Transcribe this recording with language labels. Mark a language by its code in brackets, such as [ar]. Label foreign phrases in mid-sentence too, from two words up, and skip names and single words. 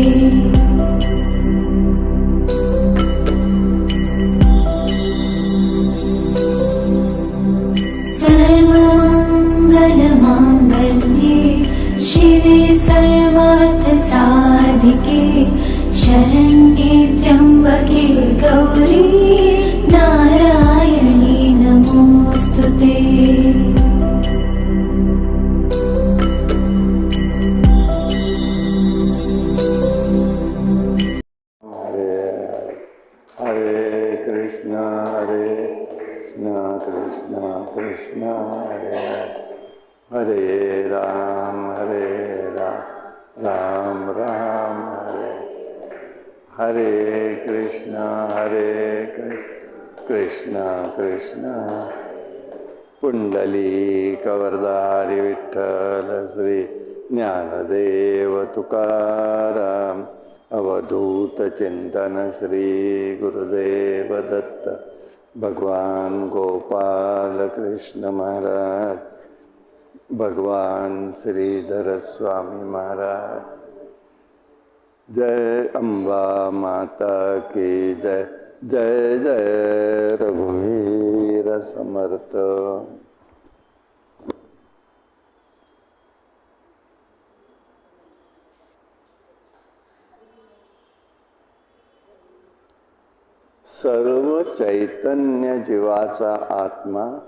[sa] सर्वमङ्गलमाङ्गल्ये शिवे सर्वार्थसाधिके शरण्ये त्र्यम्बके गौरी नारायणी नमोऽस्तुते। हरे कृष्ण कृष्ण कृष्ण हरे हरे राम राम राम हरे हरे कृष्ण [mr] कृष्ण कृष्ण पुंडलिक वरदारी विठ्ठल श्री ज्ञानदेव तुकाराम अवधूत चिंतन श्री गुरुदेव दत्त भगवान गोपाल कृष्ण महाराज भगवान श्रीधर स्वामी महाराज। [hi] जय अम्बा माता की जय। [mr] जय जय रघुवीर समर्थ। सर्व चैतन्य जीवाचा आत्मा